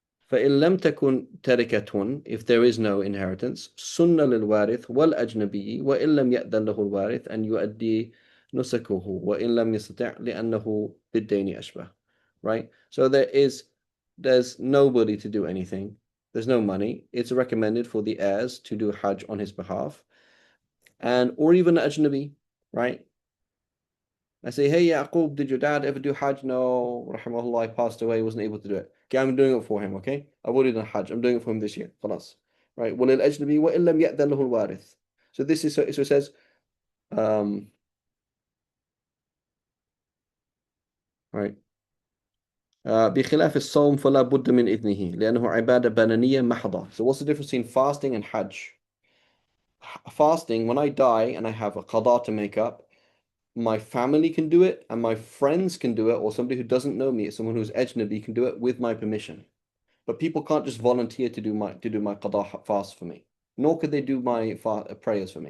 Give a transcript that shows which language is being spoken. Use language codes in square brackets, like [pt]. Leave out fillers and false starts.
[ar] فإن لم تكن تركة, [en] if there is no inheritance, [ar] سن للوارث والأجنبي وإن لم يأذن له الوارث أن يؤدي نسكه وإن لم يستطع لأنه بالدين أشبه. [en] Right? So there's nobody to do anything. There's no money. It's recommended for the heirs to do Hajj on his behalf, or even Ajnabi, right? I say, hey, Yaqub, did your dad ever do Hajj? No, rahimahullah, he passed away, wasn't able to do it. Okay, I'm doing it for him, okay? I've already done Hajj. I'm doing it for him this year. [ar] خلاص. Right? وَلِلْأَجْنَبِي وَإِن لَمْ يَأْذَنْ لَهُ الْوَارِث. [en] So this is, so it says, right. [ar] بخلاف الصوم فلا بد من إذنه لأنه عبادة بدنية محضة. [en] So what's the difference between fasting and Hajj? Fasting, when I die and I have a qada to make up, my family can do it and my friends can do it, or somebody who doesn't know me, someone who's ajnabi, can do it with my permission. But people can't just volunteer to do my qada fast for me, nor could they do my prayers for me.